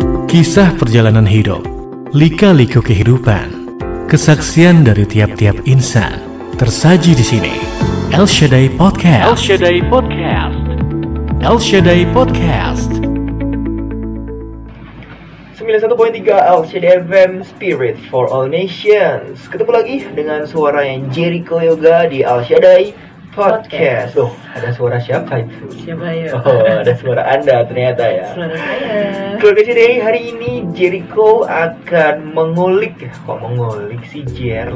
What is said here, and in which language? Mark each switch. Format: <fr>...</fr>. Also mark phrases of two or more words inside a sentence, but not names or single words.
<id>Kisah perjalanan hidup, lika-liku kehidupan, kesaksian dari tiap-tiap insan tersaji di sini. El Shaddai Podcast. El Shaddai Podcast. El Shaddai Podcast. 91.3 El Shaddai FM,</id> <en>Spirit for All Nations.</en> <id>Ketemu lagi dengan suara yang Jericho Yoga di El Shaddai Podcast. Loh, ada suara siapa itu? Siapa ya? Oh, ada suara Anda ternyata ya. Suara saya. Keluarga Shaddai, hari ini Jericho akan mengulik. Kok mengulik sih Jer?</id>